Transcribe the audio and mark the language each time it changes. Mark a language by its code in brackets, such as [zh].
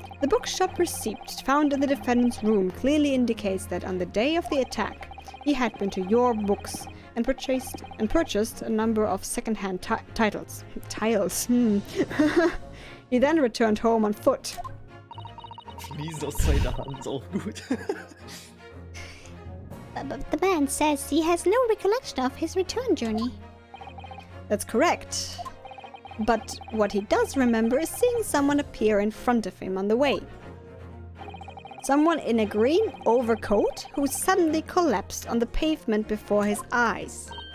[en] The bookshop receipt found in the defendant's room clearly indicates that on the day of the attack, he had been to your books and purchased a number of second-hand titles. Tiles. He then returned home on foot. [de] Fließt aus seiner Hand, auch gut. [en] But the man says he has no recollection of his return journey. That's correct. But what he does remember is seeing someone appear in front of him on the way. Someone in a green overcoat who suddenly collapsed on the pavement before his eyes.